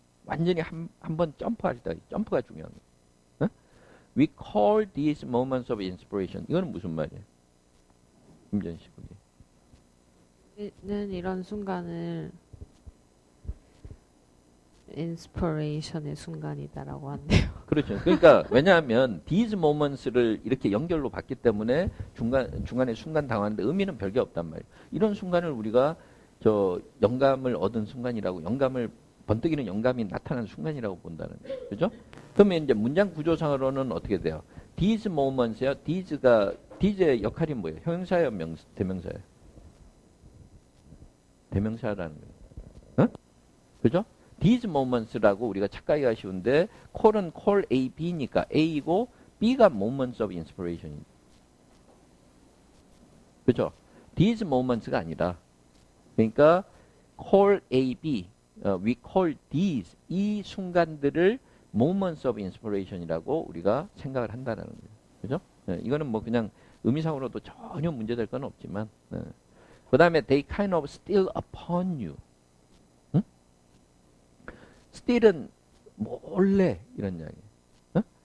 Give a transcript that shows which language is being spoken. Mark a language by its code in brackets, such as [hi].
[ko] 완전히 한 번 점프할 때, 점프가 중요한 거예요. [en] We call these moments of inspiration. [ko] 이거는 무슨 말이에요? 임전 씨 보기. 는 이런 순간을 인스퍼레이션의 순간이다라고 한대요. 그렇죠. 그러니까 왜냐하면 these moments를 이렇게 연결로 봤기 때문에 중간에 순간 당하는데 의미는 별게 없단 말이에요. 이런 순간을 우리가 영감을 얻은 순간이라고, 영감을 번뜩이는 영감이 나타난 순간이라고 본다는 거예요. 그죠? 그러면 이제 문장 구조상으로는 어떻게 돼요? [en] these moments요. [ko] these의 역할이 뭐예요? 형용사예요, 대명사예요? 대명사라는 거예요. 어? 그죠? these moments라고 우리가 착각하기가 쉬운데 call은 call A, B니까 A이고 B가 moments of inspiration입니다. 그죠? these moments가 아니라, 그러니까 call A, B, [en] we call these, [ko] 이 순간들을 moments of inspiration이라고 우리가 생각을 한다는 거예요. 그죠? 이거는 뭐 그냥 의미상으로도 전혀 문제될 건 없지만, 그 다음에 [en] they kind of steal upon you. [ko] 응? steal은 몰래 이런 이야기예요.